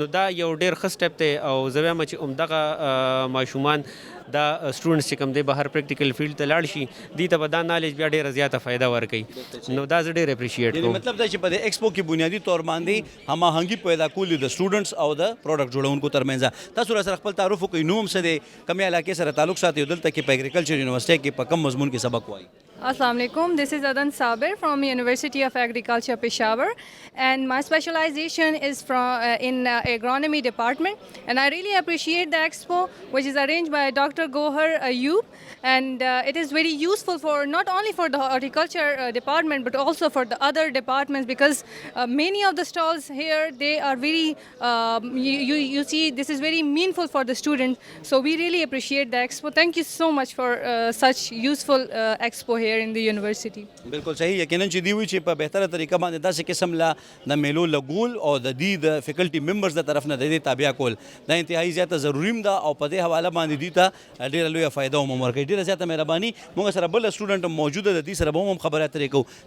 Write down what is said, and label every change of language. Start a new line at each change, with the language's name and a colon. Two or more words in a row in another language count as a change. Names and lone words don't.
Pashto: نو دا یو ډېر ښه سټیپ دی او زه وایم چې همدغه ماشومان دا سټوډنټس چې کوم دی بهر
English: practical field
Pashto: ته لاړ شي دوی ته به دا نالج بیا ډېره زیاته فایده ورکوي. نو دا زه ډېر اپریشیټ کوم. مطلب دا چې په دې ایکسپو کې بنیادي طور باندې هماهنګي پیدا کول د سټوډنټس او د پروډکټ جوړونکو ترمنځ. تاسو را سره خپل تعارف وکړئ. نوم څه دی، کومې علاقې سره تعلق ساتي او دلته کې په
English: agriculture university
Pashto: کې په کوم مضمون کې سبق وایي؟
Arabic: السلام عليكم.
English: This is Adan Sabir from University of Agriculture Peshawar, and my specialization is in agronomy department. And I really appreciate the expo, which is arranged by Dr. Gohar Ayub, and it is very useful for not only for the horticulture department but also for the other departments because many of the stalls here they are very you see this is very meaningful for the students. So we really appreciate the expo. Thank you so much for such useful expo here in the university.
Pashto: بالکل صحیح. یقینا چې دی وی چې په بهتره طریقه باندې داسې قسم له د میلو لګول او د دې د
English: faculty members
Pashto: د طرف نه د دې تابع کول دا انتهایی زیاته ضروري ده او په دې حواله باندې دوی ته ډېره لویه فایده هم ورکوي. ډېره زیاته مهرباني. موږ سره بل سټوډنټ موجوده د دې سره به هم خبرې اترې کوو.